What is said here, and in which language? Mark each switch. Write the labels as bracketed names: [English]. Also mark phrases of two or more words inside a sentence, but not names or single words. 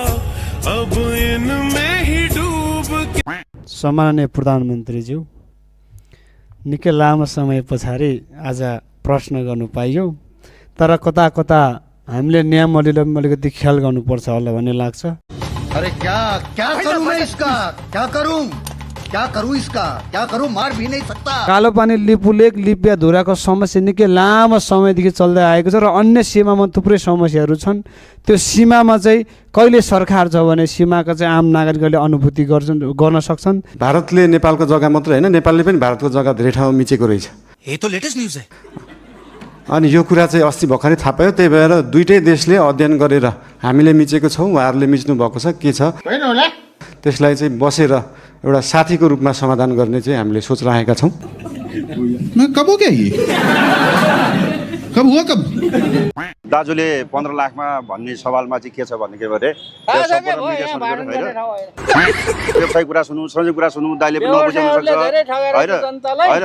[Nepali] सम्माननीय प्रधानमन्त्रीज्यू, निकै लामो समय पछाडि आज प्रश्न गर्नु पाइयो, तर कता कता हामीले नियमहरूले अलिकति ख्याल गर्नुपर्छ होला भन्ने लाग्छ। [Hindi] अरे क्या करूं मैं इसका, क्या करूं इसका, क्या करूं, मार भी नहीं सकता। [Nepali] कालोपानी लिपुलेक लिपिया धुराको समस्या निकै लामो समयदेखि चल्दै आएको छ र अन्य सीमामा थुप्रै समस्याहरू छन्। त्यो सीमामा चाहिँ कहिले सरकार छ भने सीमाका चाहिँ आम नागरिकहरूले अनुभूति गर्न सक्छन्। भारतले नेपालको जग्गा मात्रै होइन, नेपालले पनि भारतको जग्गा धेरै ठाउँमा मिचेको रहेछ। [Hindi] ये तो [English] latest news [Hindi] है। [Nepali] अनि यो कुरा चाहिँ अस्ति भर्खरै थाहा पायो, त्यही भएर दुईटै देशले अध्ययन गरेर हामीले मिचेको छौँ, उहाँहरूले मिच्नु भएको छ, के छ त्यसलाई चाहिँ बसेर एउटा साथीको रूपमा समाधान गर्ने चाहिँ हामीले सोच राखेका छौँ। दाजुले 15 लाखमा भन्ने सवालमा चाहिँ के छ भन्ने भने त्यो सही कुरा सुन्नु, सही कुरा सुन्नु, दाइले पनि नबुझ्न सक्छ होइन।